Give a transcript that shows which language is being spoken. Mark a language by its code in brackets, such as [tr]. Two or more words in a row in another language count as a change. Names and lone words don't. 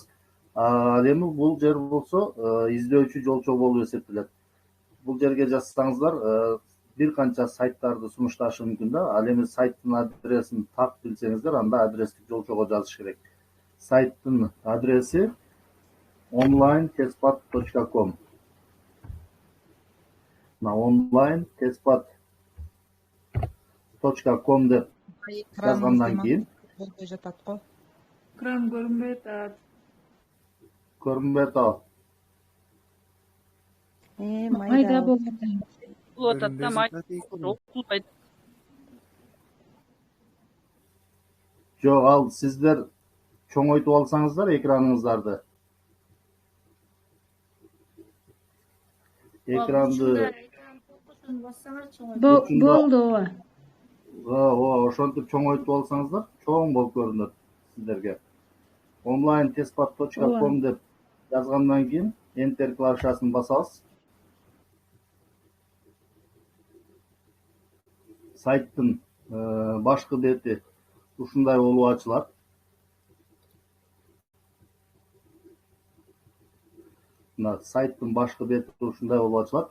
[ky] Ал эми бул жер болсо издөөчү жолчо болуп эсептелет. Бул жерге жазсаңыздар бир канча сайттарды сунушташы мүмкүн да. Ал эми сайттын адресин так билсеңиздер, анда адрестик жолчого жазыш керек. Сайттын адреси online-testpad.com. online-testpad.com деп жазгандан кийин Экран көрүнбөй атат. көрүнбөй атабы? Майда болуп Болуп атат да, майда. Окулбайт. Жок, ал сиздер чоңойтуп алсаңыздар экраныңыздарды. Экранды болду ооба. Ошентип чоңойтуп алсаңыздар, чоң болуп көрүнөт сиздерге. online-testpad.com деп жазгандан кийин Enter клавишасын басабыз. Сайттын башкы бети ушундай болуп ачылат. Сайттын башкы бети ушундай болуп ачылат.